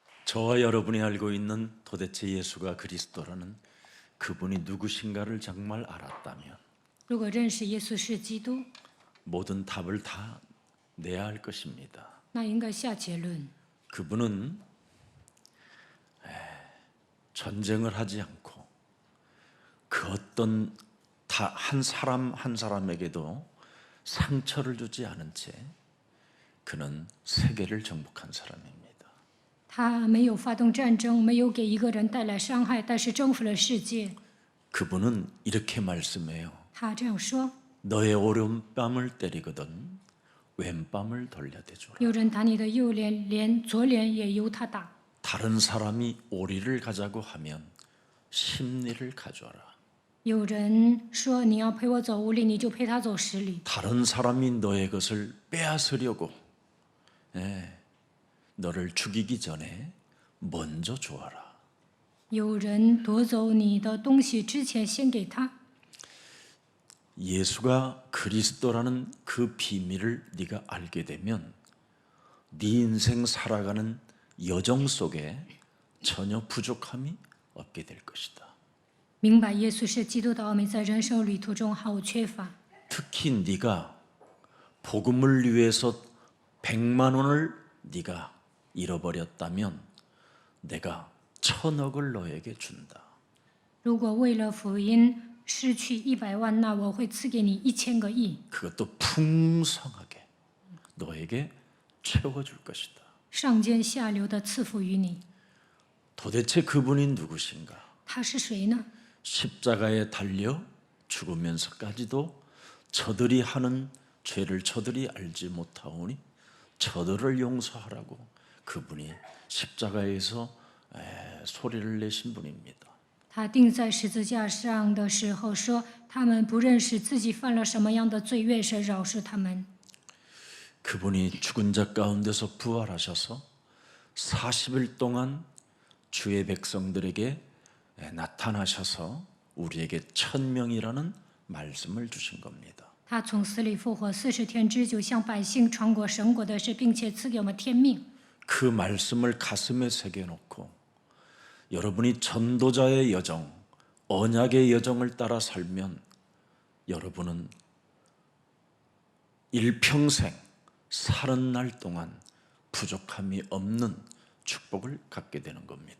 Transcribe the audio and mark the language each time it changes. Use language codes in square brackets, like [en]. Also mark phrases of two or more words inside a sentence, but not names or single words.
[ko] 저와 여러분이 알고 있는 도대체 예수가 그리스도라는 그분이 누구신가를 정말 알았다면 [zh] 如果认识耶稣是基督， [ko] 모든 답을 다 내야 할 것입니다. [zh] 那应该下结论： [ko] 그분은 전쟁을 하지 않고 그 어떤 한 사람 한 사람에게도 상처를 주지 않은 채 그는 세계를 정복한 사람입니다. [zh] 他没有发动战争，没有给一个人带来伤害，但是征服了世界。 [ko] 그분은 이렇게 말씀해요. [zh] 他这样说： [ko] 너의 오른뺨을 때리거든 왼뺨을 돌려대주라. [zh] 有人打你的右脸，连左脸也由他打。 [ko] 다른 사람이 오리를 가자고 하면 십리를 가져와라. [zh] 有人说你要陪我走5里，你就陪他走10里。 [ko] 다른 사람이 너의 것을 빼앗으려고 너를 죽이기 전에 먼저 주어라. [zh] 有人夺走你的东西之前，先给他。 [ko] 예수가 그리스도라는 그 비밀을 네가 알게 되면 네 인생 살아가는 여정 속에 전혀 부족함이 없게 될 것이다. [zh] 明白耶稣是基督的奥秘，在人生旅途中毫无缺乏。 [ko] 특히 네가 복음을 위해서 100만 원을 네가 잃어버렸다면 내가 1000억을 너에게 준다. [zh] 如果为了福音失去100万，那我会赐给你1000个亿， [ko] 그것도 풍성하게 너에게 채워줄 것이다. [zh] 上尖下流的赐福于你。 [ko] 도대체 그분이 누구신가? [zh] 他是谁呢？ [ko] 십자가에 달려 죽으면서까지도 저들이 하는 죄를 저들이 알지 못하오니 저들을 용서하라고 그분이 십자가에서 소리를 내신 분입니다. [zh] 他钉在十字架上的时候说：“他们不认识自己犯了什么样的罪，愿神饶恕他们。” [ko] 그분이 죽은 자 가운데서 부활하셔서 40일 동안 주의 백성들에게 나타나셔서 우리에게 1000명이라는 말씀을 주신 겁니다. [zh] 他从死里复活40天之久，向百姓传过神国的事，并且赐给我们天命。 [ko] 그 말씀을 가슴에 새겨놓고 여러분이 전도자의 여정, 언약의 여정을 따라 살면 여러분은 일평생 사는 날 동안 부족함이 없는 축복을 갖게 되는 겁니다.